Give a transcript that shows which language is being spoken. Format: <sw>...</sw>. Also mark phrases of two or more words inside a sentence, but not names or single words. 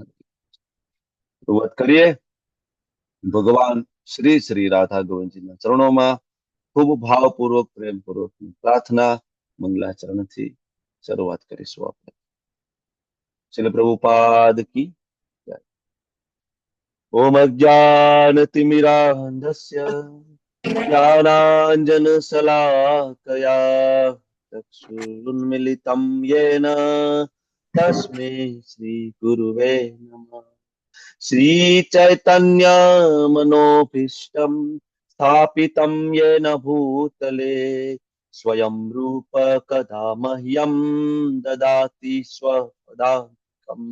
<gu>શરૂઆત કરીએ ભગવાન શ્રી શ્રી રાધા ગોવિંદજીના ચરણોમાં ખૂબ ભાવપૂર્વક પ્રેમપૂર્વકની પ્રાર્થના મંગલાચરણથી શરૂઆત કરીશું આપણે. શ્રીલ પ્રભુપાદ કી જય.</gu> <sa>ઓમ અજ્ઞાનતિમિરાન્ધસ્ય જ્ઞાનાંજનશલાકયા ચક્ષુરુન્મિલિतं येन तस्मै श्रीगुरुवे नमः. श्रीचैतन्यमनोभीष्टं स्थापितं येन भूतले स्वयं रूप कदा मह्यं ददाति स्वपदान्तिकम्.</sa>